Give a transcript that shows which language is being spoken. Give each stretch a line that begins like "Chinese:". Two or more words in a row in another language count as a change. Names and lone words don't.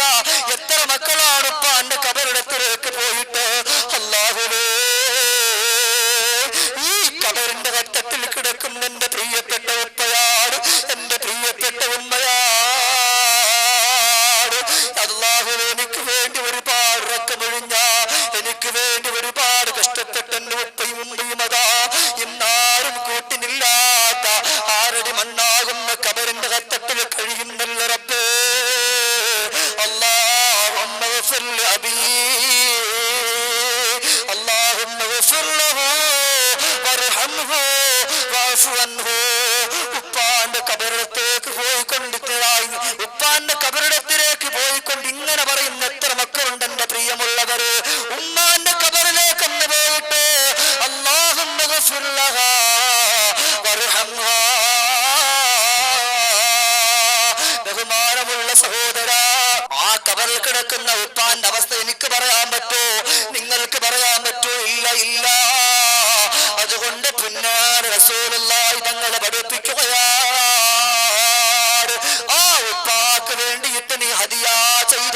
Malayalam: എത്ര മക്കളാണ് ഉപ്പാന്റെ കബറിടത്തിലേക്ക് പോയിട്ട് അല്ലാഹുവേ ഈ കബറിന്റെ ഘട്ടത്തിൽ കിടക്കുന്ന എന്റെ പ്രിയപ്പെട്ട ഉപ്പയാണ്, എന്റെ പ്രിയപ്പെട്ട ഉമ്മയാണ്. അല്ലാഹുവേ എനിക്ക് വേണ്ടി ഒരുപാട് രക്തമൊഴിഞ്ഞ, എനിക്ക് വേണ്ടി ഒരുപാട് കഷ്ടപ്പെട്ട എന്റെ ഉപ്പയും ഉമ്മയും അതാ ഇന്നാരും കൂട്ടിനില്ലാത്ത ആരടി മണ്ണാകുന്ന കബറിന്റെ ഘട്ടത്തിൽ കഴിയുന്നല്ല റബ്ബേ.
Arabic: اللهم اغفر لأبي اللهم اغفر له وارحمه واعف عنه.
Malayalam: ഉപ്പാന്റെ കബറിടത്തേക്ക് പോയിക്കൊണ്ടിട്ടായി, ഉപ്പാന്റെ കബറിടത്തിലേക്ക് പോയിക്കൊണ്ട് ഇങ്ങനെ പറയുന്ന എത്ര മക്കളുണ്ട് എന്റെ പ്രിയമുള്ളവര്? ഉമ്മാന്റെ കബറിലേക്ക് ഒന്ന് പോയിട്ട്
Arabic: اللهم اغفر لها وارحمها.
Malayalam: ബഹുമാനമുള്ള സഹോദര, ആ കബറിൽ കിടക്കുന്ന ഉപ്പാന്റെ അവസ്ഥ എനിക്ക് പറയാൻ പറ്റോ? നിങ്ങൾക്ക് പറയാൻ പറ്റോ? ഇല്ല, ഇല്ല. അതുകൊണ്ട് പുന്നാര റസൂലുള്ളാഹി തങ്ങളെ പഠിപ്പിക്കുകയാണ്, ആ ഉപ്പാക്ക് വേണ്ടിയിട്ട് നീ ഹദിയ ചെയ്തോ.